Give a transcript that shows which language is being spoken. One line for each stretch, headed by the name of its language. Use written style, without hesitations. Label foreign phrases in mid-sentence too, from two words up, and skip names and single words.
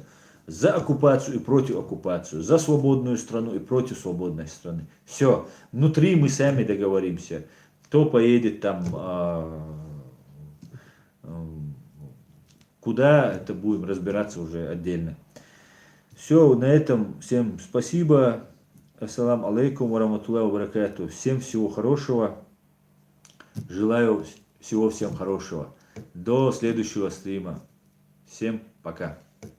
Russian: За оккупацию и против оккупацию, за свободную страну и против свободной страны. Все, внутри мы сами договоримся, кто поедет там, куда, это будем разбираться уже отдельно. Все, на этом всем спасибо.
Arabic: السلام عليكم ورحمة الله وبركاته.
Russian: Всем всего хорошего. Желаю всего всем хорошего. До следующего стрима. Всем пока.